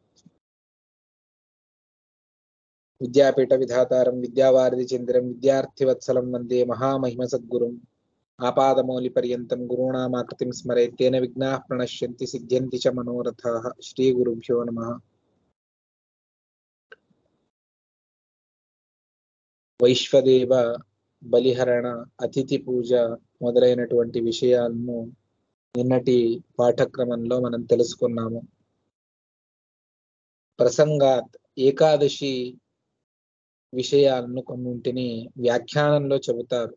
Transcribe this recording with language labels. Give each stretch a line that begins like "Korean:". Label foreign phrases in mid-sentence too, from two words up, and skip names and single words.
Sanskrit: विद्यापीठ विधातारं विद्यावारिधिचन्द्रं विद्यार्थिवत्सलं वन्दे महामहिमसद्गुरुम्। आपादमौलिपर्यन्तं गुरूणामाकृतिं स्मरेत् तेन विघ्नाः प्रणश्यन्ति सिद्ध्यन्ति च मनोरथाः। श्रीगुरुभ्यो नमः।
Telugu: వైశ్వదేవ బలిహరణ అతిథి పూజ మొదలైనటువంటి విషయాలను నిన్నటి పాఠక్రమంలో మనం తెలుసుకున్నాము. ప్రసంగాత్ ఏకాదశి విషయాలను కొన్నింటిని వ్యాఖ్యానంలో చెబుతారు.